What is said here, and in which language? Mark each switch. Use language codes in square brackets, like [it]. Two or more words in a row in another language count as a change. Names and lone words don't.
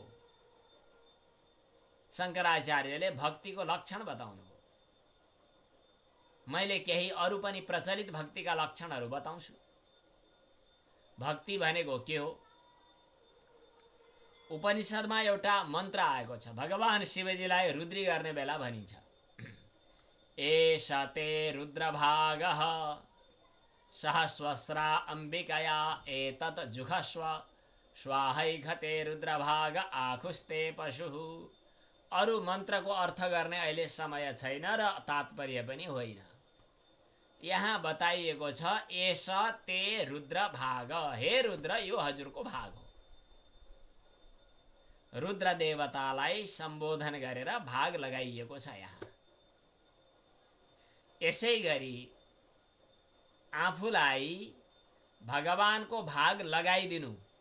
[ne] शङ्कराचार्यले भक्तिको लक्षण बताउनु हो। मैले केही अरू पनि प्रचलित भक्तिका लक्षणहरू बताउँछु। भक्ति भनेको के हो? उपनिषदमा एउटा मन्त्र आएको छ। भगवान शिवजीलाई रुद्री गर्ने बेला भनिन्छ, [sa] एष ते रुद्रभागः सहस्वस्रा अम्बिकया एतत् जुहस्व स्वाहैघते रुद्रभाग आखुस्ते पशुः। [ne] अरू मन्त्रको अर्थ गर्ने अहिले समय छैन र तात्पर्य पनि होइन। यहाँ बताइएको छ [sa] एष ते रुद्रभाग, [ne] हे रुद्र यो हजुरको भाग हो। रुद्र देवतालाई सम्बोधन गरेर भाग लगाइएको छ यहाँ। यसै गरी आफूलाई भगवानको भाग लगाइदिनु।